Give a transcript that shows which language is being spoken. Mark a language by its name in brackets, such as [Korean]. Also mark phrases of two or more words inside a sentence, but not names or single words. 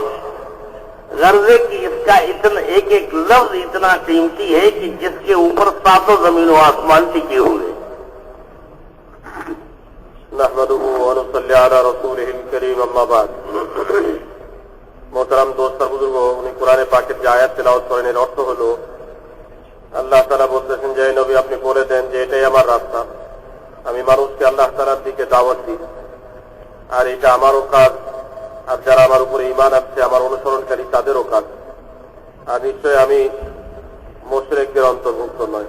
[Urdu] غرض ہے کہ اس کا اتنا ایک ایک لفظ اتنا قیمتی ہے کہ جس کے اوپر ساتوں زمین و آسمان ٹکے ہوئے. [Arabic] نحمدہ ونصلی علی رسولہ الکریم، اما بعد. [Urdu] محترم دوست [Bangla] আর বুজুর্গ, উনি কোরআনে পাকের যে আয়াত তেলাওয়াত করেন এর অর্থ হলো, আল্লাহ তাআলা বলতেছেন যে নবী আপনি বলে দেন যে এটাই আমার রাস্তা, আমি মানুষকে আল্লাহ তাআলার দিকে দাওয়াত দিই, আর এটা আমারও কাজ, আর যারা আমার উপরে ঈমান আছে আমার অনুসরণকারী তাদেরও কাজ, আর নিশ্চয় আমি মুশরিকদের অন্তর্ভুক্ত নয়.